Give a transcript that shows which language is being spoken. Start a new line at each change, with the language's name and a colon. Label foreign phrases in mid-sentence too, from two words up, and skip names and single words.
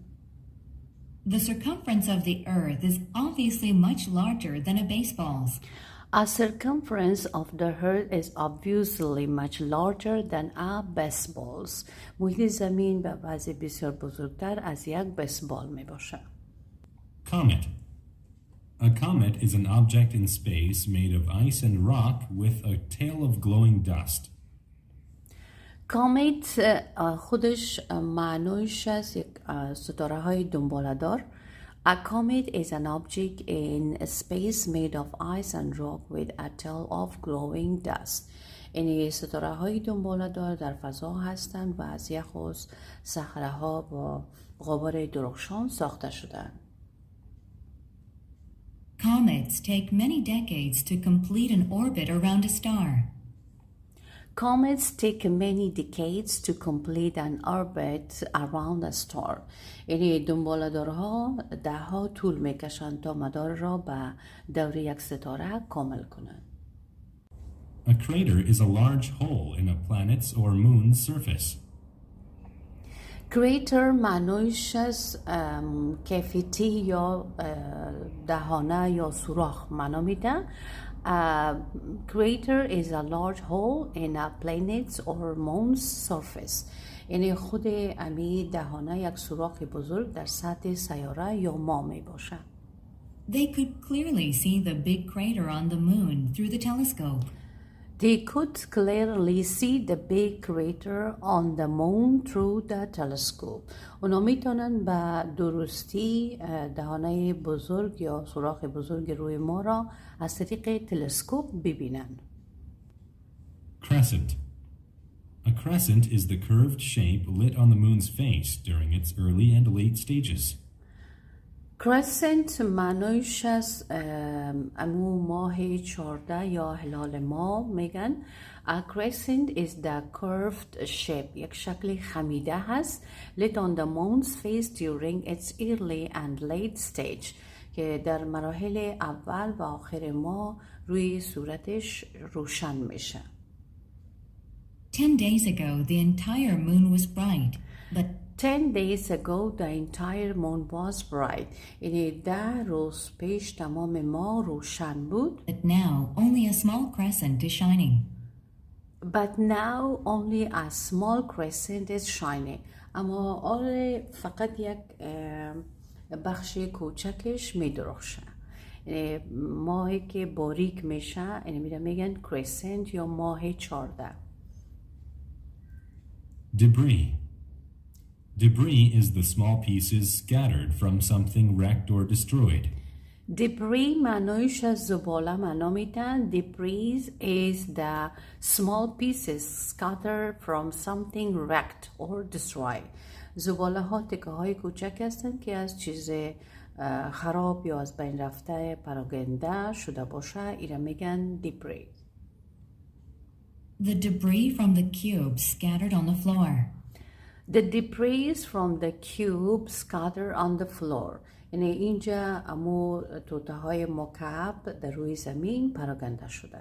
English: The circumference of the earth is obviously much larger than a baseball's. A circumference of the earth is obviously much larger than a baseball's.
Persian: محیط زمین به وضع بسیار بزرگتر از یک بیسبال می باشه.
English: Comet. A comet is an object in space made of ice and rock with a tail of glowing dust.
Persian: کامت خودش معنیش از یک ستاره های دنباله‌دار.
English: A comet is an object in space made of ice and rock with a tail of glowing dust.
Persian: یعنی ستاره های دنباله‌دار در فضا هستند و از یخ و صخره ها با غبار درخشان ساخته شدند.
English: Comets take many decades to complete an orbit around a star. Comets take many decades to complete an orbit around a star.
Persian: یعنی دنباله‌دارها دهها طول میکشند تا مدار را به دور یک ستاره کامل کنند.
English: A crater is a large hole in a planet's or moon's surface.
Persian: کریتر معنیش از کیفیتی یا دهانه یا سوراخ معنا میده.
English: Crater is a large hole in a planet's or moon's surface.
Persian: یعنی خود امی دهانه یک سوراخ بزرگ در سطح سیاره یا ماه می باشه.
English: They could clearly see the big crater on the moon through the telescope. They could clearly see the big crater on the moon through the telescope.
Persian: اونا میتونن به درستی دهانه بزرگ یا سوراخ بزرگ روی ما را از طریق تلسکوپ ببینن.
English: Crescent. A crescent is the curved shape lit on the moon's face during its early and late stages.
Persian: کرسنت معنیش از امو ماه 14 یا هلال ماه میگن.
English: A crescent is the curved shape.
Persian: یک شکل خمیده هست
English: lit on the moon's face during its early and late stage
Persian: که در مراحل اول و آخر ماه روی صورتش روشن میشه.
English: 10 days ago, the entire moon was bright, but 10 days ago the entire moon was bright.
Persian: یعنی 10 روز پیش تمام ماه روشن بود.
English: but now only a small crescent is shining. But now only a small crescent is shining.
Persian: اما آره فقط یک بخش کوچکش می درخشه. یعنی ماهی که باریک میشه یعنی میگن crescent یا ماه 14.
English: Debris. Debris is the small pieces scattered from something wrecked or destroyed.
Persian: Debris معنیش از زباله معنا میدن.
English: Debris is the small pieces scattered from something wrecked or destroyed.
Persian: زباله ها تکه های کوچک هستند که از چیز خراب یا از بین رفته پراکنده شده باشه اینا میگن debris.
English: The debris from the cube scattered on the floor. The debris from the cube scattered on the floor.
Persian: یعنی اینجا امو توته های مکعب در روی زمین پراکنده شده.